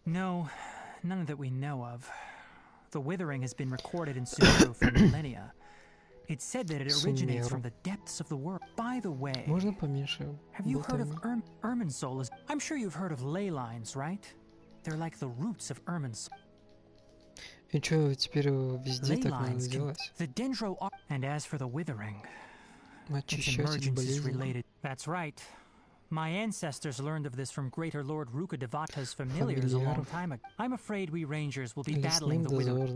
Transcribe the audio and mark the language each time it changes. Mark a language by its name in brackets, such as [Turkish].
[English] No, none that we know of. The withering has been recorded in Sumero for millennia. It's said that it originates from the depths of the world. By the way, have you heard of Irminsul? I'm sure you've heard of ley lines, right? They're like the roots of Irminsul. [Russian] И чё, теперь везде так надо делать? [English] And as for the withering, [Russian] Очищать от болезней. [English] That's right. My ancestors learned of this from Greater Lord Rukadevata's familiars a long time ago. I'm afraid we rangers will be battling the withering.